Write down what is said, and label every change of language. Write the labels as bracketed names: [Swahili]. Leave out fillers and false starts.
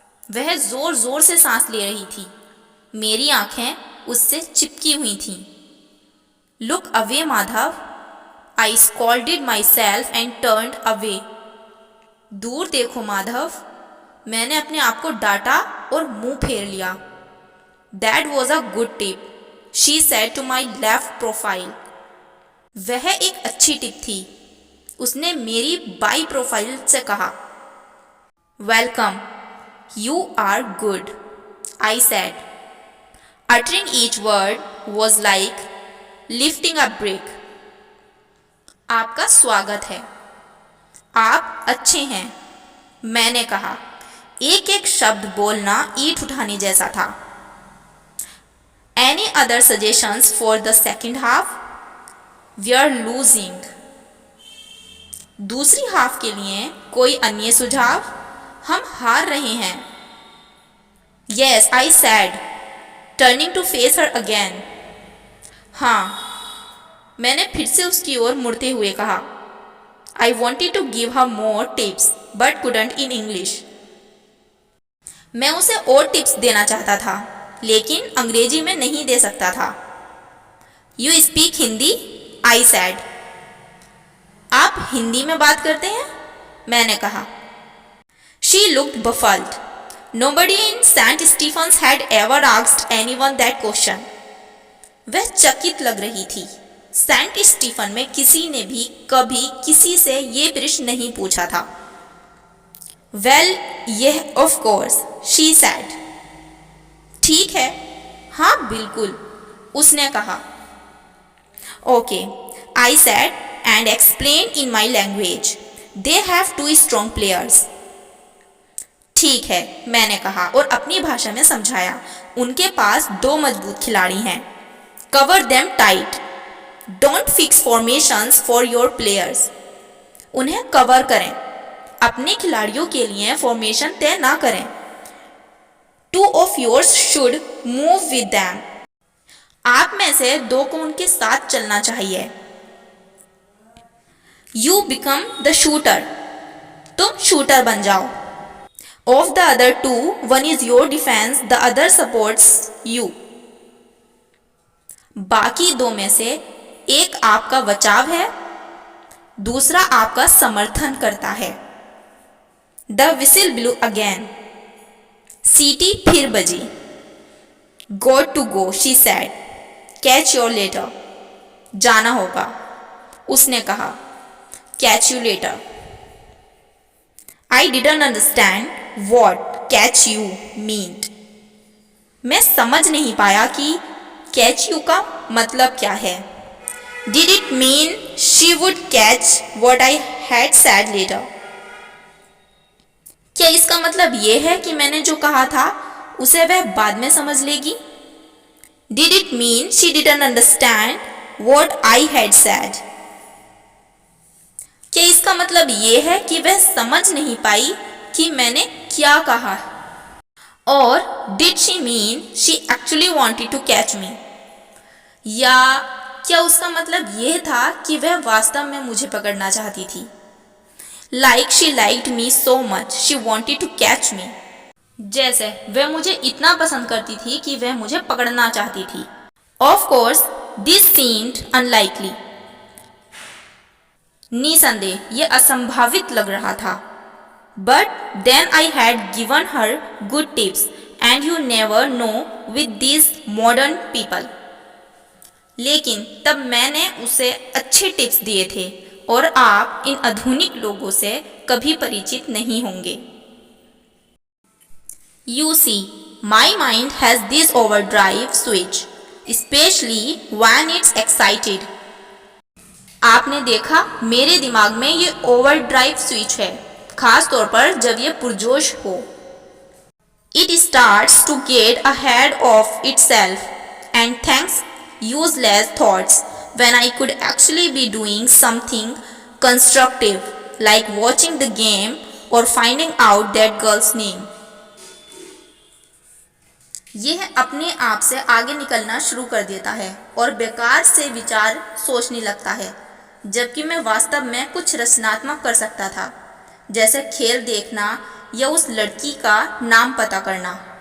[Hindi] वह जोर जोर से सांस ले रही थी। मेरी आंखें उससे चिपकी हुई थीं। [English] Look away, Madhav. I scolded myself and turned away. [Hindi] दूर देखो माधव। मैंने अपने आप को डांटा और मुंह फेर लिया। [English] That was a good tip, she said to my left profile. [Hindi] वह एक अच्छी टिप थी, उसने मेरी बाई प्रोफाइल से कहा। [English] Welcome, you are good, I said. Uttering each word was like lifting a brick. [Hindi] आपका स्वागत है। आप अच्छे हैं, मैंने कहा। एक एक शब्द बोलना ईंट उठाने जैसा था। [English] Any other suggestions for the second half? We are losing. [Hindi] दूसरी हाफ के लिए कोई अन्य सुझाव? हम हार रहे हैं। [English] Yes, I said, turning to face her again. [Hindi] हाँ, मैंने फिर से उसकी ओर मुड़ते हुए कहा। [English] I wanted to give her more tips, but couldn't in English. [Hindi] मैं उसे और टिप्स देना चाहता था, लेकिन अंग्रेजी में नहीं दे सकता था। [English] You speak Hindi? I said. [Hindi] आप हिंदी में बात करते हैं? मैंने कहा। [English] She looked baffled. Nobody in St. Stephen's had ever asked anyone that question. [Hindi] वह चकित लग रही थी। सेंट स्टीफन में किसी ने भी कभी किसी से ये प्रश्न नहीं पूछा था। [English] Well, yeah, of course, she said. [Hindi] ठीक है, हाँ बिल्कुल, उसने कहा। [English] Okay, I said and explained in my language. They have two strong players. [Hindi] ठीक है, मैंने कहा और अपनी भाषा में समझाया। उनके पास दो मजबूत खिलाड़ी हैं। [English] Cover them tight. Don't fix formations for your players. [Hindi] उन्हें कवर करें, अपने खिलाड़ियों के लिए फॉर्मेशन तय ना करें। [English] Two of yours should move with them. [Hindi] आप में से दो को उनके साथ चलना चाहिए। [English] You become the shooter. [Hindi] तुम शूटर बन जाओ। [English] Of the other two, one is your defense, the other supports you. [Hindi] बाकी दो में से एक आपका बचाव है, दूसरा आपका समर्थन करता है। [English] The whistle blew again. [Hindi] सीटी फिर बजी। [English] Got to go, she said. Catch you later. [Hindi] जाना होगा, उसने कहा। [English] Catch you later. I didn't understand what catch you meant. [Hindi] मैं समझ नहीं पाया कि [English] catch you [Hindi] का मतलब क्या है। [English] Did it mean she would catch what I had said later? [Hindi] क्या इसका मतलब ये है कि मैंने जो कहा था उसे वह बाद में समझ लेगी? [English] Did it mean she didn't understand what I had said? [Hindi] क्या इसका मतलब ये है कि वह समझ नहीं पाई कि मैंने क्या कहा? और [English] did she mean she actually wanted to catch me? [Hindi] या क्या उसका मतलब यह था कि वह वास्तव में मुझे पकड़ना चाहती थी? [English] Like she liked me so much, she wanted to catch me. [Hindi] जैसे वह मुझे इतना पसंद करती थी कि वह मुझे पकड़ना चाहती थी। [English] Of course, this seemed unlikely. [Hindi] निसंदेह यह असंभावित लग रहा था। [English] But then I had given her good tips, and you never know with these modern people. [Hindi] लेकिन तब मैंने उसे अच्छे टिप्स दिए थे और आप इन आधुनिक लोगों से कभी परिचित नहीं होंगे। [English] You see, my mind has this overdrive switch, especially when it's excited. [Hindi] आपने देखा, मेरे दिमाग में ये ओवरड्राइव स्विच है, खास तौर पर जब ये पुरजोश हो। [English] It starts to get ahead of itself and thinks useless thoughts when I could actually be doing something constructive, like watching the game or finding out that girl's name. [Hindi] यह अपने आप से आगे निकलना शुरू कर देता है और बेकार से विचार सोचने लगता है, जबकि मैं वास्तव में कुछ रचनात्मक कर सकता था, जैसे खेल देखना या उस लड़की का नाम पता करना।